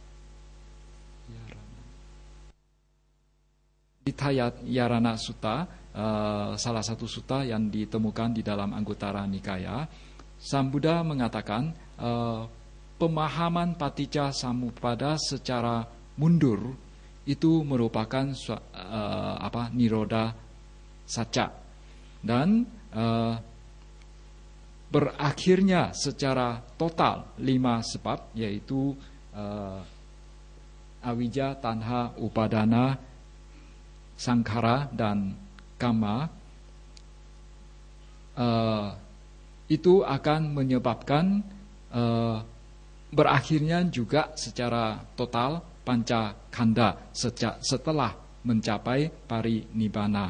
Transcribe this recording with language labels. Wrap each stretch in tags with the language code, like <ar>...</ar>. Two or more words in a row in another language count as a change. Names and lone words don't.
<id>Ditthayarana Sutta, salah satu sutta yang ditemukan di dalam Anguttara Nikaya, Sang Buddha mengatakan pemahaman</id> <pi>Paticca Samuppada</pi> <id>secara mundur itu merupakan</id> <pi>Nirodha Satya,</pi> <id>dan berakhirnya secara total 5 sebab, yaitu</id> <pi>awijja, tanha, upadana, sankhara,</pi> <id>dan kama, itu akan menyebabkan berakhirnya juga secara total</id> <pi>panca khanda</pi> <id>setelah mencapai parinibbana.</id>